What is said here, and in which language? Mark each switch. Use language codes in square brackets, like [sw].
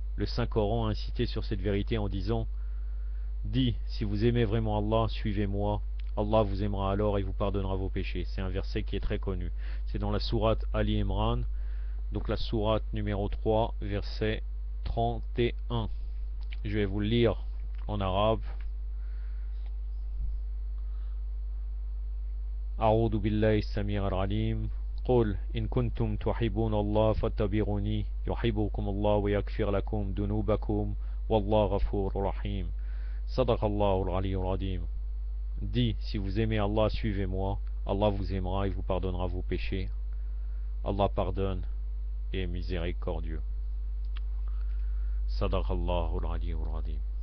[fr] Le Saint-Coran a incité sur cette vérité en disant: dis, si vous aimez vraiment Allah, suivez-moi, Allah vous aimera alors et vous pardonnera vos péchés. C'est un verset qui est très connu. C'est dans la sourate Ali Imran, donc la sourate numéro 3, verset 31. Je vais vous le lire en arabe. [ar] أعوذ بالله السميع العليم قل إن كنتم تحبون الله فاتبعوني يحبكم الله ويغفر لكم ذنوبكم والله غفور رحيم صدق الله العلي العظيم. [fr] Dis, si vous aimez Allah, suivez-moi, Allah vous aimera et vous pardonnera vos péchés. Allah pardonne et est miséricordieux. [ar] Sadaqallahu al-aliyyul azim.